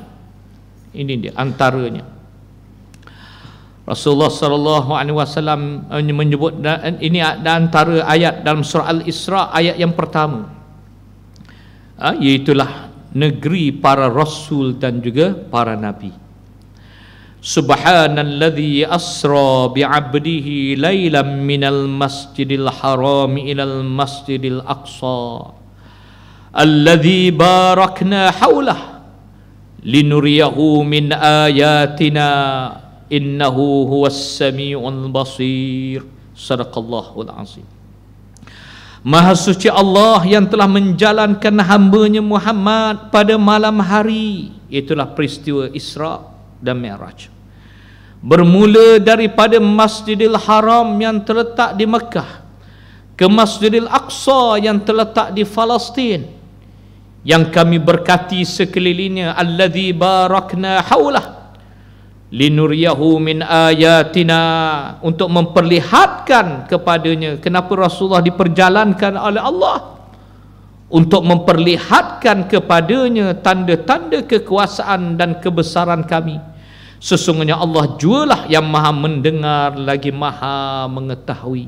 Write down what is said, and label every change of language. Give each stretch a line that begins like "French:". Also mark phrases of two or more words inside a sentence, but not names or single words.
Malay: Ini dia antaranya. Rasulullah
Arabic: صلى الله عليه وسلم
Malay: menyebut, ini antara ayat dalam surah Al-Isra, ayat yang pertama, iaitulah negeri para rasul dan juga para nabi.
Arabic: سبحان الذي أسرى بعبده ليلا من المسجد الحرام إلى المسجد الأقصى الذي باركنا حوله لنريه من آياتنا إنه هو السميع البصير. صدق الله العظيم.
Malay: Maha suci Allah yang telah menjalankan hamba-Nya Muhammad pada malam hari, itulah peristiwa Isra dan Mi'raj, bermula daripada Masjidil Haram yang terletak di Mekah ke Masjidil Aqsa yang terletak di Palestin, yang kami berkati sekelilingnya,
Arabic: الذي باركنا حوله لنريه من آياتنا,
Malay: untuk memperlihatkan kepadanya. Kenapa Rasulullah diperjalankan oleh Allah? Untuk memperlihatkan kepadanya tanda-tanda kekuasaan dan kebesaran kami. Sesungguhnya Allah jualah yang maha mendengar lagi maha mengetahui.